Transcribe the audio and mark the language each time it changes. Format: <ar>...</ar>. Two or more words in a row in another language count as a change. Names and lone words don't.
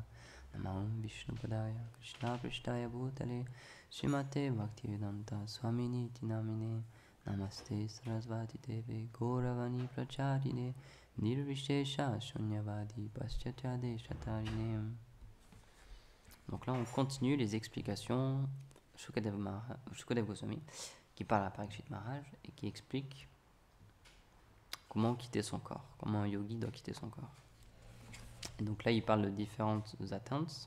<sa>Namo Vishnupadaya Krishna Prishtaya Bhutale Srimate Bhaktivedanta Swamini Tinamine. Namaste Sarasvati Deve Gauravani Pracharine Nirvishesha Shunyavadi Paschatya Shatarine.</sa> <fr>Donc là, on continue les explications Shukadev Goswami, qui parle à Parikshit Maharaj et qui explique comment quitter son corps, comment un yogi doit quitter son corps. Et donc là, il parle de différentes atteintes.</fr>